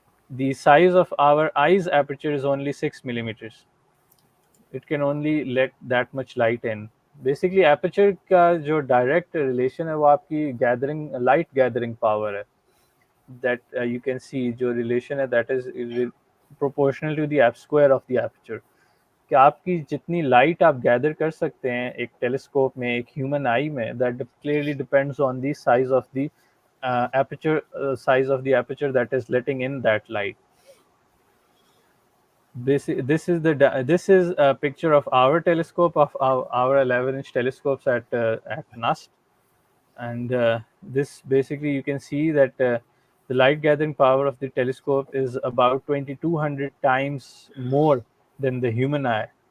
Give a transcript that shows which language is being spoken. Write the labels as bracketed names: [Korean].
[English] The size of our eye's aperture is only 6 millimeters. It can only let that much light in. Basically, aperture [Hindi] का जो direct relation है वो आपकी gathering [English] light gathering power [Hindi] है. [English] That you can see [Hindi] जो relation है [English] that is proportional to the square of the aperture. [Hindi] कि आपकी जितनी लाइट आप गैदर कर सकते हैं एक टेलीस्कोप में, एक ह्यूमन आई में, [English] That clearly depends on the size of the aperture size of the aperture that is letting in that light. This is a picture of our telescope, of our 11-inch telescopes at NUST, and this basically you can see that the light gathering power of the telescope is about 2200 times more than the human eye.